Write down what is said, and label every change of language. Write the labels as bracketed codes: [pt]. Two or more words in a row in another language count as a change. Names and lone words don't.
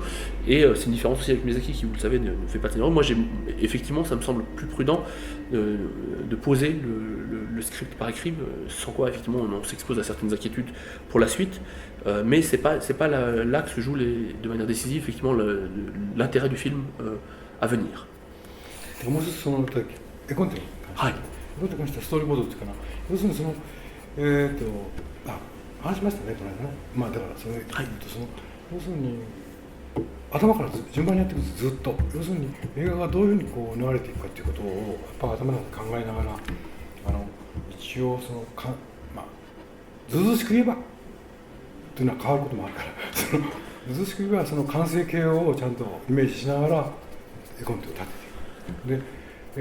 [fr] Et c'est une différence aussi avec Miyazaki qui, vous le savez, ne fait pas de scénario. Moi, effectivement, ça me semble plus prudent de poser le script par écrit, sans quoi, effectivement, on s'expose à certaines inquiétudes pour la suite. Mais c'est pas là que se joue de manière décisive, effectivement, l'intérêt du film à venir. [ja] どういった関してはストーリーボードっていうかな、要するに話しましたね、この間ね。だからそれ言うと要するに頭から順番にやっていくんです、ずっと。要するに映画がどういうふうにこう流れていくかっていうことをやっぱ頭の中で考えながら、一応ずうずうしく言えばというのは変わることもあるからずうずうしく言えばその完成形をちゃんとイメージしながら絵コンテを立てていく。